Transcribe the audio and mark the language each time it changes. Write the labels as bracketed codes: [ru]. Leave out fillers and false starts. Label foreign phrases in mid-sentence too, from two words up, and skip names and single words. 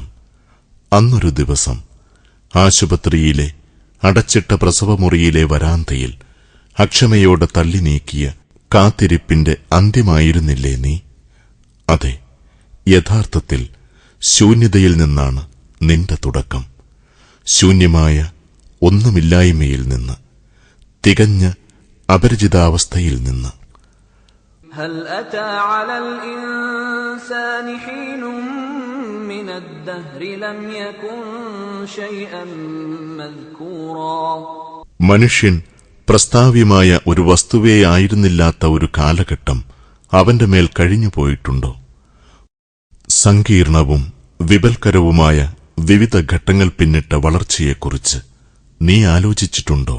[ml] അന്നൊരു ദിവസം ആശുപത്രിയിലെ അടച്ചിട്ട പ്രസവമുറിയിലെ വരാന്തയിൽ അക്ഷമയോടെ തള്ളി നീക്കിയ കാത്തിരിപ്പിന്റെ അന്ത്യമായിരുന്നില്ലേ നീ? അതെ, യഥാർത്ഥത്തിൽ ശൂന്യതയിൽ നിന്നാണ് നിന്റെ തുടക്കം. ശൂന്യമായ ഒന്നുമില്ലായ്മയിൽ നിന്ന്, തികഞ്ഞ അപരിചിതാവസ്ഥയിൽ നിന്ന്. [ar] هل أتى على الإنسان حين من الدهر لم يكن شيئا مذكورا. [ml] മനുഷ്യൻ പ്രസ്താവ്യമായ ഒരു വസ്തുവേ ആയിരുന്നില്ലാത്ത ഒരു കാലഘട്ടം അവന്റെ മേൽ കഴിഞ്ഞുപോയിട്ടുണ്ടോ? സങ്കീർണവും വിപൽക്കരവുമായ വിവിധ ഘട്ടങ്ങൾ പിന്നിട്ട വളർച്ചയെക്കുറിച്ച് നീ ആലോചിച്ചിട്ടുണ്ടോ?